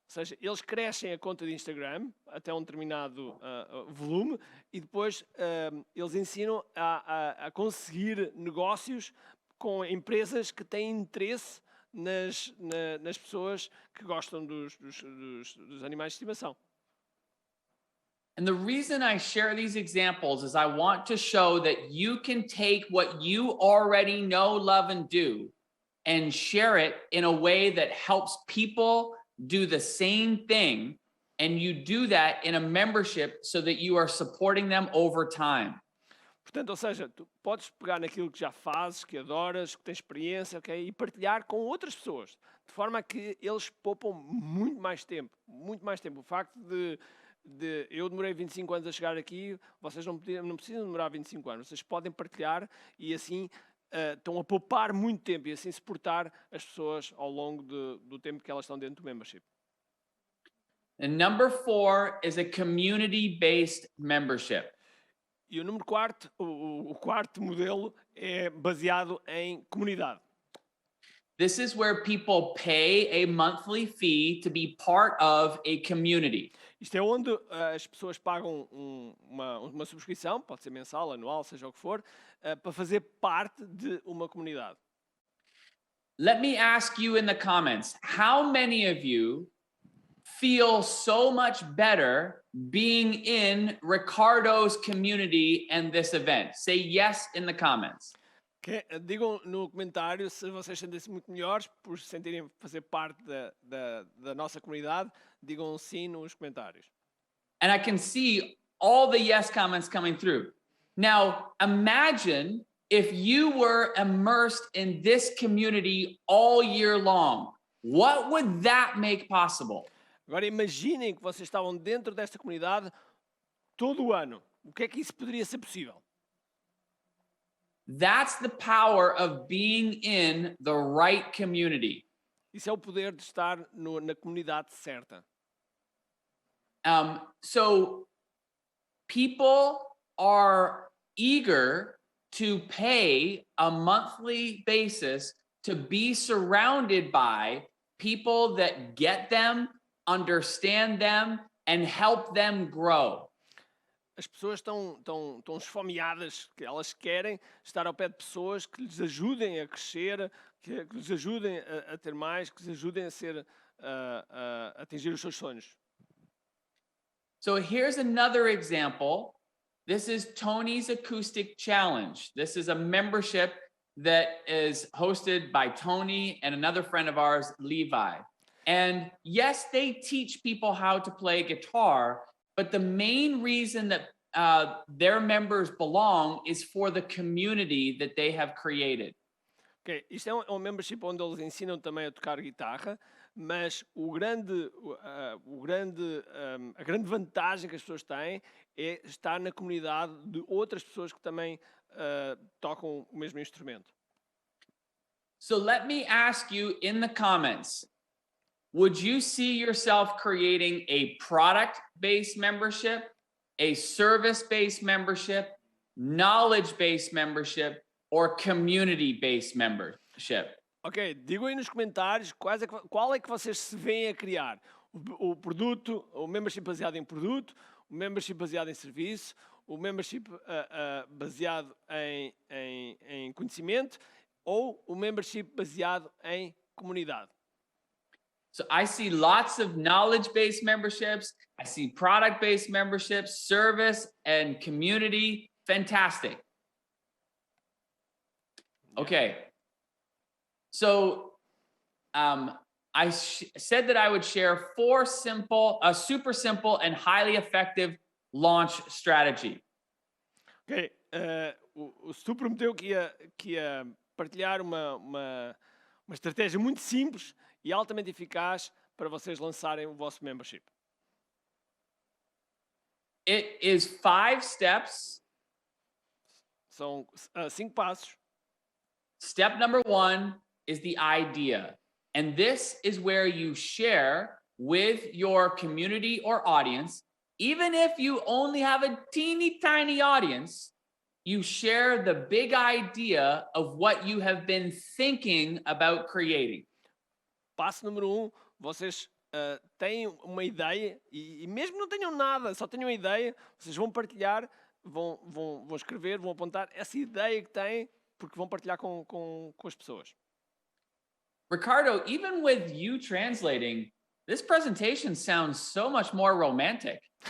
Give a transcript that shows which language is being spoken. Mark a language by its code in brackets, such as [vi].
[pt] Ou seja, eles crescem a conta de Instagram até um determinado volume e depois eles ensinam a conseguir negócios com empresas que têm interesse nas pessoas que gostam dos animais de estimação. [en] And the reason I share these examples is I want to show that you can take what you already know, love, and do and share it in a way that helps people do the same thing. And you do that in a membership so that you are supporting them over time. [pt] Portanto, ou seja, tu podes pegar naquilo que já fazes, que adoras, que tens experiência, ok? E partilhar com outras pessoas, de forma a que eles poupam muito mais tempo, muito mais tempo. O facto de eu demorei 25 anos a chegar aqui, vocês não precisam demorar 25 anos, vocês podem partilhar e assim estão a poupar muito tempo e assim suportar as pessoas ao longo do tempo que elas estão dentro do membership. [en] And number 4 is a community-based membership. [pt] E o número 4, o quarto modelo é baseado em comunidade. [en] This is where people pay a monthly fee to be part of a community. [pt] Isto é onde as pessoas pagam uma subscrição, pode ser mensal, anual, seja o que for, para fazer parte de uma comunidade. [en] Let me ask you in the comments, how many of you feel so much better being in Ricardo's community and this event? Say yes in the comments. Okay. [pt] Digam no comentário se vocês sentem-se muito melhores por sentirem fazer parte da nossa comunidade. Digam sim nos comentários. [en] And I can see all the yes comments coming through. Now, imagine if you were immersed in this community all year long. What would that make possible? [pt] Agora imaginem que vocês estavam dentro desta comunidade todo o ano. O que é que isso poderia ser possível? [en] That's the power of being in the right community. [pt] Isso é o poder de estar na comunidade certa. [en] So people are eager to pay a monthly basis to be surrounded by people that get them, understand them, and help them grow. [pt] As pessoas estão esfomeadas, que elas querem estar ao pé de pessoas que lhes ajudem a crescer, que lhes ajudem a ter mais, que lhes ajudem a atingir os seus sonhos. [en] So here's another example. This is Tony's Acoustic Challenge. This is a membership that is hosted by Tony and another friend of ours, Levi. And yes, they teach people how to play guitar, but the main reason that their members belong is for the community that they have created. [pt] Ok, isto é um membership onde eles ensinam também a tocar guitarra, mas a grande vantagem que as pessoas têm é estar na comunidade de outras pessoas que também tocam o mesmo instrumento. [en] So let me ask you in the comments, would you see yourself creating a product-based membership, a service-based membership, knowledge-based membership, or community-based membership? [pt] Ok, digam aí nos comentários qual é que vocês se veem a criar. O produto, o membership baseado em produto, o membership baseado em serviço, o membership baseado em conhecimento ou o membership baseado em comunidade. [en] So I see lots of knowledge-based memberships. I see product-based memberships, service and community. Fantastic. Okay. So I said that I would share 4 super simple and highly effective launch strategy. [pt] Ok, o Stu prometeu que ia partilhar uma estratégia muito simples e altamente eficaz para vocês lançarem o vosso membership. [en] It is 5 steps. [pt] São 5 passos. [en] Step number 1 is the idea. And this is where you share with your community or audience. Even if you only have a teeny tiny audience, you share the big idea of what you have been thinking about creating. [pt] Passo número 1, vocês têm uma ideia e mesmo não tenham nada, só tenham uma ideia, vocês vão partilhar, vão escrever, vão apontar essa ideia que têm, porque vão partilhar com as pessoas. [en] Ricardo, even with you translating, this presentation sounds so much more romantic.